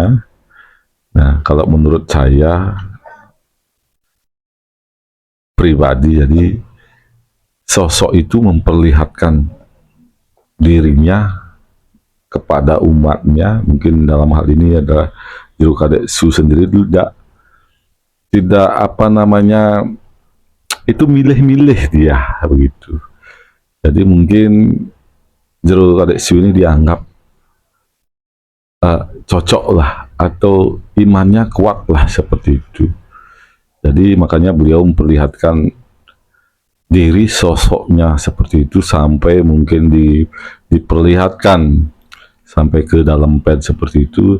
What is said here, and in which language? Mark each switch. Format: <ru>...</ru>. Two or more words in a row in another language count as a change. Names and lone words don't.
<id>Nah, kalau menurut saya pribadi, jadi sosok itu memperlihatkan dirinya kepada umatnya, mungkin dalam hal ini adalah Jero Kadek Su sendiri tidak apa namanya itu milih-milih dia begitu. Jadi mungkin jero kadek siu ini dianggap cocok lah atau imannya kuat lah seperti itu. Jadi makanya beliau memperlihatkan diri sosoknya seperti itu sampai mungkin diperlihatkan sampai ke dalam ped seperti itu.</id>